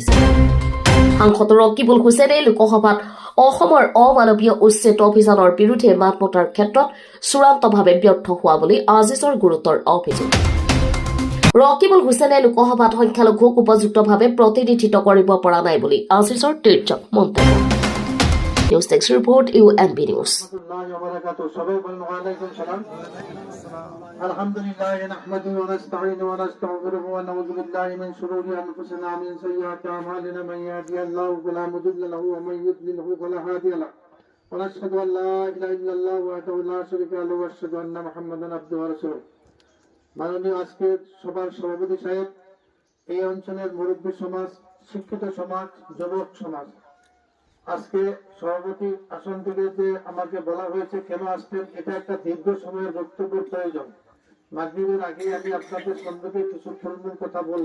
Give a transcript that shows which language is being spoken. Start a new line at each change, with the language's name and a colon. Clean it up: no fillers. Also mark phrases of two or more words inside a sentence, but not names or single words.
Assamese: সাংসদ ৰকিবুল হুছেইনে লোকসভাত অসমৰ অমানৱীয় উচ্ছেদ অভিযানৰ বিৰুদ্ধে মাত মতাৰ ক্ষেত্ৰত চূড়ান্তভাৱে ব্যৰ্থ হোৱা বুলি আজিজৰ গুৰুতৰ অভিযোগ। ৰকিবুল হুছেইনে লোকসভাত সংখ্যালঘুক উপযুক্তভাৱে প্ৰতিনিধিত্ব কৰিব পৰা নাই বুলি আজিজৰ তীৰ্যক মন্তব্য।
English: News desk report UNB news.
Arabic: الحمد لله نحمده ونستعينه ونستغفره ونعوذ بالله من شرور أنفسنا من سيئات أعمالنا من يهده الله فلا مضل له ومن يضلله فلا هادي له ونشهد أن لا إله إلا الله وحده لا شريك له وأشهد أن محمدا عبده ورسوله.
Bangla: মাননীয় আজকের সভার সভাপতি সাহেব, এই অঞ্চলের মুরব্বী সমাজ, শিক্ষিত সমাজ, যুবক সমাজ, আজকে সভাপতি আসন থেকে যে আমাকে বলা হয়েছে কেন আসতেন, এটা একটা দীর্ঘ সময়ের বক্তব্যের প্রয়োজন। মাগরিবের আগে আমি আপনাদের সম্পর্কে কিছু ফুলমূল কথা বলবো।